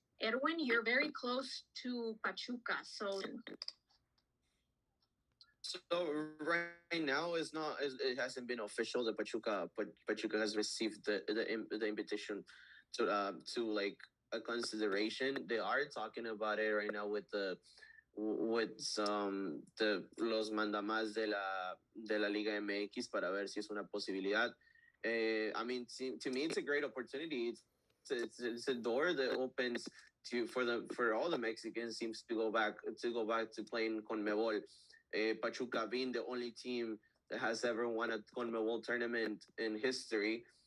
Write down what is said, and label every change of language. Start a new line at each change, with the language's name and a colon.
English: Erwin, you're very close to Pachuca, so right now it hasn't been official that Pachuca has received the invitation to like a consideration. They are talking about it right now with with the
Spanish: los mandamás de la Liga MX para ver si es una posibilidad.
English: I mean, to me, it's a great opportunity. It's a door that opens for all the Mexican teams to go back to playing CONMEBOL. Pachuca being the only team that has ever won a CONMEBOL tournament in history.